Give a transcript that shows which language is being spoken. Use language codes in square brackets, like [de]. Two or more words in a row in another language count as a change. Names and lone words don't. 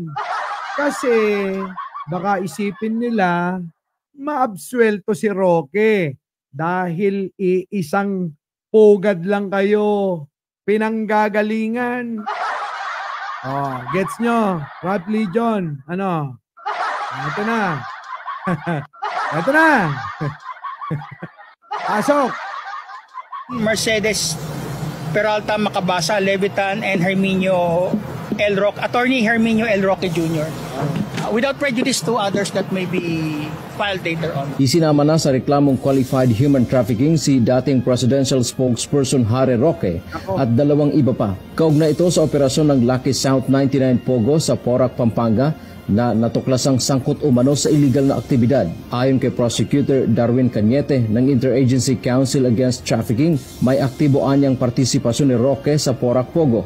[tl] Kasi baka isipin nila, maabsuelto si Roque dahil isang pugad lang kayo pinanggagalingan. Gets nyo? Rap Legion. Ano? Ito na. Ito na. Pasok. [en] Mercedes, Peralta, Macabasa, Levitan, and Herminio L. Roque, Attorney Herminio L. Roque Jr. Without prejudice to others that may be filed later on. [tl] Isinama na sa reklamong [en] qualified human trafficking [tl] si dating [en] presidential spokesperson [tl] Harry Roque at dalawang iba pa. Kaugnay ito sa operasyon ng Lucky South 99 Pogo sa Porac, Pampanga na natuklasang sangkot umano sa illegal na aktibidad. Ayon kay Prosecutor Darwin Cañete ng Interagency Council Against Trafficking, may aktibo anyang partisipasyon ni Roque sa Porac Pogo.